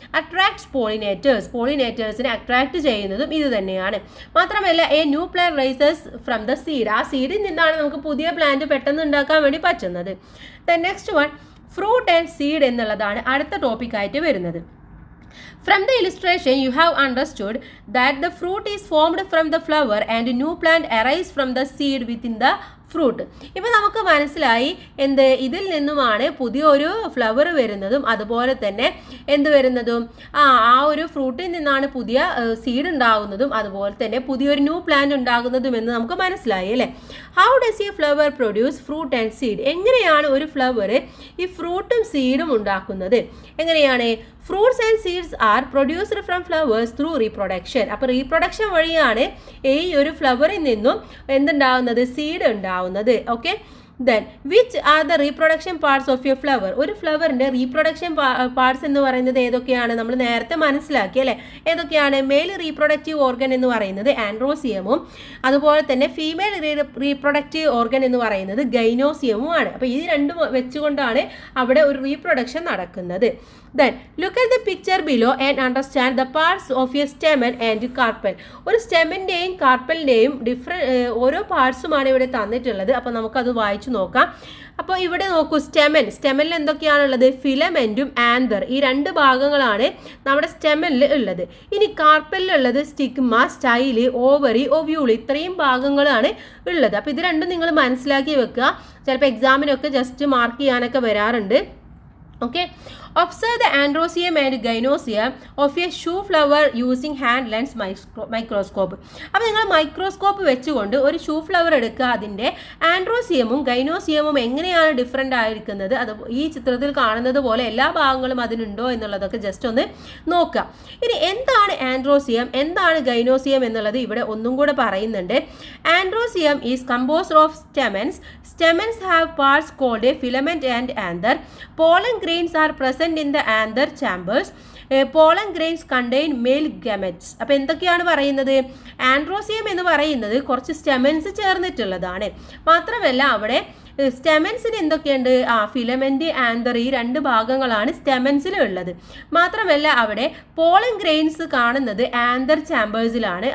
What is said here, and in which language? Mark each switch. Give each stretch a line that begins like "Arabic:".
English: Attracts pollinators.
Malayalam: പോളിനേറ്റേഴ്സിനെ attract ചെയ്യുന്നതും ഇത് തന്നെയാണ്. മാത്രമല്ല
English: A new plant rises from the seed.
Malayalam: ആ സീഡിൽ നിന്നാണ് നമുക്ക് പുതിയ പ്ലാന്റ് പെട്ടെന്ന് ഉണ്ടാക്കാൻ വേണ്ടി പറ്റുന്നത്.
English: the next one,
Malayalam: fruit and seed എന്നുള്ളതാണ് അടുത്ത ടോപ്പിക്കായിട്ട് വരുന്നത്.
English: From the illustration, you have understood that the fruit is formed from the flower and a new plant arises from the seed within the fruit.
Malayalam: ഇപ്പം നമുക്ക് മനസ്സിലായി ഇതിൽ നിന്നുമാണ് പുതിയൊരു flower വരുന്നതും അതുപോലെ തന്നെ വരുന്നതും ആ ഒരു ഫ്രൂട്ടിൽ നിന്നാണ് പുതിയ സീഡ് ഉണ്ടാകുന്നതും അതുപോലെ തന്നെ പുതിയൊരു ന്യൂ പ്ലാന്റ് ഉണ്ടാകുന്നതും എന്ന് നമുക്ക് മനസ്സിലായി അല്ലേ.
English: How does ഈ flower produce fruit and seed?
Malayalam: എങ്ങനെയാണ് ഒരു ഫ്ലവർ ഈ ഫ്രൂട്ടും സീഡും ഉണ്ടാക്കുന്നത്? എങ്ങനെയാണ്?
English: Fruits and seeds are produced from flowers through reproduction.
Malayalam: അപ്പോൾ റീപ്രൊഡക്ഷൻ വഴിയാണ് ഈ ഒരു ഫ്ലവറിൽ നിന്നും എന്തുണ്ടാവുന്നത്? സീഡ് ഉണ്ടാവുന്നത്.
English: Okay, then which are the reproduction parts of your flower?
Malayalam: ഒരു ഫ്ലവറിൻ്റെ റീപ്രൊഡക്ഷൻ പാർട്സ് എന്ന് പറയുന്നത് ഏതൊക്കെയാണ്? നമ്മൾ നേരത്തെ മനസ്സിലാക്കി അല്ലേ. ഏതൊക്കെയാണ്? മെയിൽ റീപ്രൊഡക്റ്റീവ് ഓർഗൻ എന്ന് പറയുന്നത് ആൻഡ്രോസിയമും അതുപോലെ തന്നെ ഫീമെയിൽ റീപ്രൊഡക്റ്റീവ് ഓർഗൻ എന്ന് പറയുന്നത് ഗൈനോസിയമുമാണ്. അപ്പോൾ ഈ രണ്ടും വെച്ചുകൊണ്ടാണ് അവിടെ ഒരു റീപ്രൊഡക്ഷൻ നടക്കുന്നത്.
English: Then look at the picture below and understand the parts of your stamen and carpel.
Malayalam: ഒരു സ്റ്റെമിൻ്റെയും കാർപ്പലിൻ്റെയും ഓരോ പാർട്സുമാണ് ഇവിടെ തന്നിട്ടുള്ളത്. അപ്പോൾ നമുക്കത് വായിച്ചു നോക്കാം. അപ്പോൾ ഇവിടെ നോക്കൂ, സ്റ്റെമനിൽ എന്തൊക്കെയാണുള്ളത്? ഫിലമെൻറ്റും ആന്തർ, ഈ രണ്ട് ഭാഗങ്ങളാണ് നമ്മുടെ സ്റ്റെമനിൽ ഉള്ളത്. ഇനി കാർപ്പലിലുള്ളത് സ്റ്റിഗ്മ, സ്റ്റൈല്, ഓവറി, ഒവ്യൂൾ, ഇത്രയും ഭാഗങ്ങളാണ് ഉള്ളത്. അപ്പോൾ ഇത് രണ്ടും നിങ്ങൾ മനസ്സിലാക്കി വെക്കുക. ചിലപ്പോൾ എക്സാമിനൊക്കെ ജസ്റ്റ് മാർക്ക് ചെയ്യാനൊക്കെ വരാറുണ്ട്.
English: Okay, observe the androecium and gynoecium of a shoe flower using hand lens microscope.
Malayalam: അപ്പോൾ നിങ്ങൾ മൈക്രോസ്കോപ്പ് വെച്ചുകൊണ്ട് ഒരു ഷൂ ഫ്ലവർ എടുക്കുക. അതിൻ്റെ ആൻഡ്രോസിയമും ഗൈനോസിയമും എങ്ങനെയാണ് ഡിഫറെൻ്റ് ആയിരിക്കുന്നത്, അത് ഈ ചിത്രത്തിൽ കാണുന്നത് പോലെ എല്ലാ ഭാഗങ്ങളും അതിനുണ്ടോ എന്നുള്ളതൊക്കെ ജസ്റ്റ് ഒന്ന് നോക്കുക. ഇനി എന്താണ് ആൻഡ്രോസിയം, എന്താണ് ഗൈനോസിയം എന്നുള്ളത് ഇവിടെ ഒന്നും കൂടെ പറയുന്നുണ്ട്.
English: Androecium is composed of stamens. Stamens have parts called a filament and anther. Pollen grains are present in the anther chambers. Pollen grains contain male gametes.
Malayalam: അപ്പോൾ എന്തൊക്കെയാണ് പറയുന്നത്? ആൻഡ്രോസിയം എന്ന് പറയുന്നത് കുറച്ച് സ്റ്റെമൻസ് ചേർന്നിട്ടുള്ളതാണ്. മാത്രമല്ല അവിടെ സ്റ്റെമൻസിന് എന്തൊക്കെയുണ്ട്? ഫിലമെന്റ്, ആന്തർ, ഈ രണ്ട് ഭാഗങ്ങളാണ് സ്റ്റെമൻസിൽ ഉള്ളത്. മാത്രമല്ല അവിടെ പോളൻ ഗ്രെയിൻസ് കാണുന്നത് ആന്തർ ചാമ്പേഴ്സിലാണ്.